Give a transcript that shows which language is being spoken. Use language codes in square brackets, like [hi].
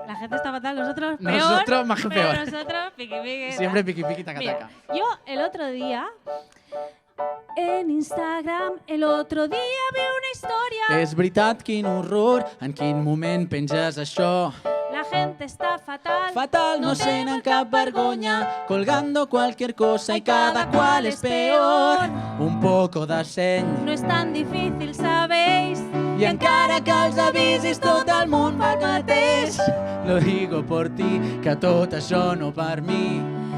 [es] La gente está fatal, nosotros peor. Nosotros más que pero peor. nosotros piqui piqui. Siempre piqui piqui taca Mira, taca. yo el otro día en Instagram, el otro día vi una historia. [ca] És veritat, quin horror, en quin moment penges això? [es] La gente está fatal. Fatal, [ca] no senten cap vergonya, [es] colgando cualquier cosa y cada cual es peor. Un poco de seny. No es tan difícil, ¿sabéis? [ca] I encara que els avisis, tot el món fa el mateix. [es] Lo digo por ti, que [ca] tot això no per mi.